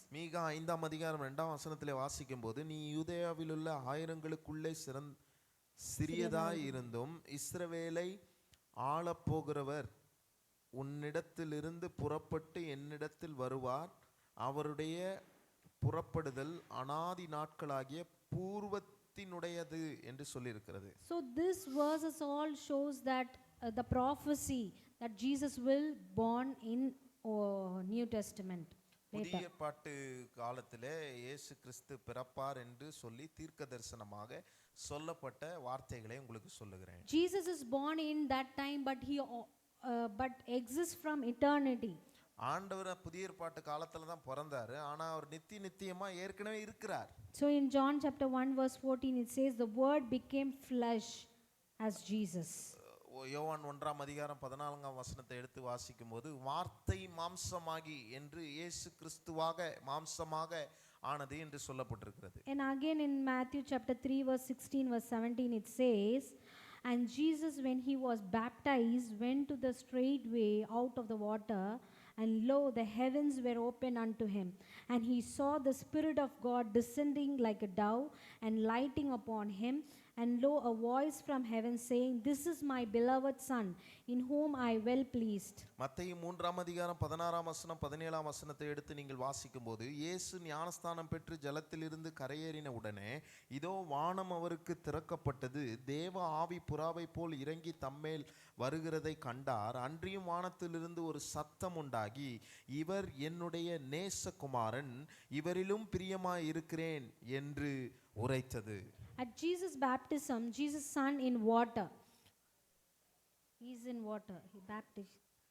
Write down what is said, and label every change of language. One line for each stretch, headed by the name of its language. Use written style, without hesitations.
Tamil: மீகா 5ஆம் அதிகாரம் 2ஆம் வசனத்திலே வாசிக்கும்போது, நீ யூதேயாவிலுள்ள ஆயிரங்களுக்குள்ளே சிறியதாய் இருந்தும் இஸ்ரவேலை ஆளப்போகிறவர் உன்னிடத்திலிருந்து புறப்பட்டு என்னிடத்தில் வருவார், அவருடைய புறப்படுதல் அனாதி நாட்களாகிய பூர்வத்தினுடையது என்று சொல்லியிருக்கிறது.
English: So this verses all shows that the prophecy that Jesus will born in New Testament.
Tamil: புதிய ஏற்பாட்டு காலத்திலே இயேசு கிறிஸ்து பிறப்பார் என்று சொல்லி தீர்க்க தரிசனமாக சொல்லப்பட்ட வார்த்தைகளை உங்களுக்கு சொல்லுகிறேன்.
English: Jesus is born in that time but exists from eternity.
Tamil: ஆண்டவர் புதிய ஏற்பாட்டு காலத்துல தான் பிறந்தாரு, ஆனா அவர் நித்தியமா ஏற்கனவே இருக்கிறார்.
English: So in John chapter 1 verse 14 it says the word became flesh as Jesus.
Tamil: யோவான் 1ஆம் அதிகாரம் 14ஆம் வசனத்தை எடுத்து வாசிக்கும்போது, வார்த்தை மாம்சமாகி என்று இயேசு கிறிஸ்துவாக மாம்சமாக ஆனது என்று சொல்லப்பட்டிருக்கிறது.
English: And again in Matthew chapter 3 verse 16 verse 17 it says, and Jesus when he was baptized went to the straight way out of the water, and lo, the heavens were opened unto him, and he saw the Spirit of God descending like a dove and lighting upon him, and lo, a voice from heaven saying, this is my beloved son in whom I well pleased.
Tamil: மத்தேயு 3ஆம் அதிகாரம் 16ஆம் வசனம் 17ஆம் வசனத்தை எடுத்து நீங்கள் வாசிக்கும்போது, இயேசு ஞானஸ்தானம் பெற்று ஜலத்திலிருந்து கரையேறின உடனே இதோ வானம் அவருக்கு திறக்கப்பட்டது, தேவ ஆவி புறாவை போல் இறங்கி தம்மேல் வருகிறதை கண்டார், அன்றியும் வானத்திலிருந்து ஒரு சத்தம் உண்டாகி, இவர் என்னுடைய நேசகுமாரன், இவரிலும் பிரியமாய் இருக்கிறேன் என்று உரைத்தது.
English: At Jesus baptism, Jesus son in water, he is in water, he baptized.